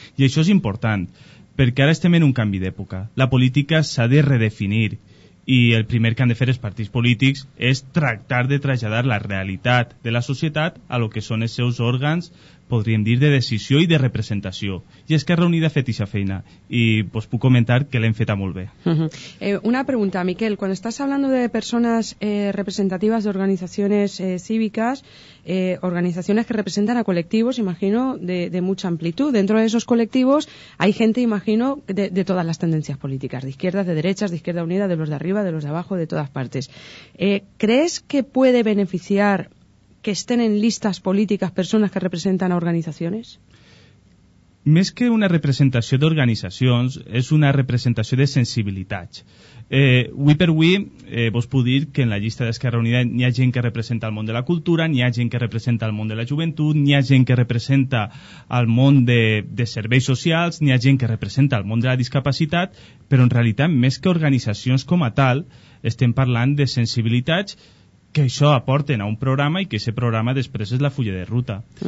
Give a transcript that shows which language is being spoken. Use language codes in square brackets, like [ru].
[ca] I això és important, perquè ara estem en un canvi d'època. La política s'ha de redefinir, i el primer que han de fer els partits polítics és tractar de traslladar la realitat de la societat a lo que són els seus òrgans, podríem dir, de decisió i de representació. I Esquerra Unida ha fet aquesta feina y pues puc comentar que l'hem feta molt bé. [es] Una pregunta, Miquel, cuando estás hablando de personas representativas de organizaciones cívicas, organizaciones que representan a colectivos, imagino, de mucha amplitud. Dentro de esos colectivos hay gente, imagino, de todas las tendencias políticas, de izquierdas, de derechas, de Izquierda Unida, de los de arriba, de los de abajo, de todas partes. ¿Crees que puede beneficiar que estén en listas políticas personas que representan a organizaciones? [ca] Més que una representació d'organitzacions, és una representació de sensibilitats. Avui per avui vos puc dir que en la llista d'Esquerra Unida n'hi ha gent que representa el món de la cultura, n'hi ha gent que representa el món de la joventut, n'hi ha gent que representa el món de serveis socials, n'hi ha gent que representa el món de la discapacitat, però en realitat, més que organitzacions com a tal, estem parlant de sensibilitats que això aporten a un programa i que aquest programa després és la fulla de ruta.